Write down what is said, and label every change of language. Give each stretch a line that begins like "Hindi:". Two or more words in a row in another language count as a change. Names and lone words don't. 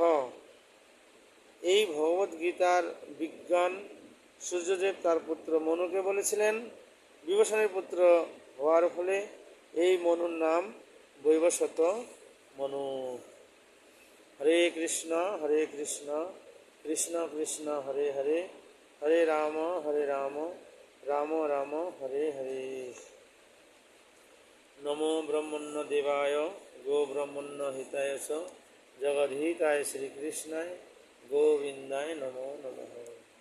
Bangla: এই ভগবদ্গীতার বিজ্ঞান সূর্যদেব তার পুত্র মনুকে বলেছিলেন। বিবস্বানের পুত্র হওয়ার ফলে এই মনুর নাম বৈবস্বত মনু।
Sanskrit: हरे कृष्ण कृष्ण कृष्ण हरे हरे, हरे राम राम राम हरे हरे। नमो ब्रह्मण्य देवाय गो ब्रह्मण्य हिताय च जगद्धिताय श्रीकृष्णाय गोविन्दाय नमो नमः।